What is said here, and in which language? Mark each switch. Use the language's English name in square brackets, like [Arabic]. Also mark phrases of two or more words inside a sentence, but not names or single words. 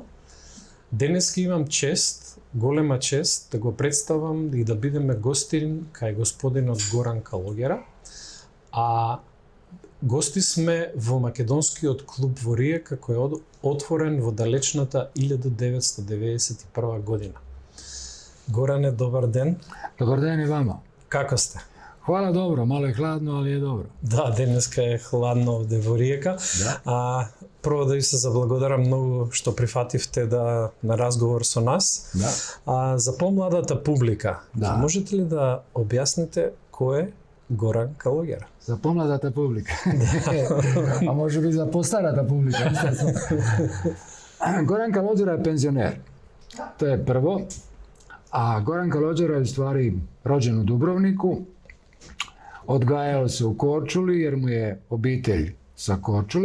[Macedonian] Денеска имам чест, голема чест, да го представам и да бидеме гостин кај господинот Горан Калогера. А гости сме во македонскиот клуб во Риека, кој е отворен во далечната 1991 година. Горане, добар ден. Добар ден и вама. Како сте? [Croatian] Hvala dobro, malo je hladno, ali je dobro. [Macedonian] Да, денеска е хладно овде во Риека. Да. Прво да ви се заблагодарам многу што прифативте на разговор со нас. Да. За помладата публика, Да. можете ли да објасните кој е Горан Калогера? За помладата публика. [Croatian] A može biti za [Macedonian] постарата публика. [Croatian] Goran Kalođera je penzioner. To je prvo. A Goran Kalođera je u stvari rođen u Dubrovniku. Odgajao se u Korčuli jer mu je obitelj sa Korčule.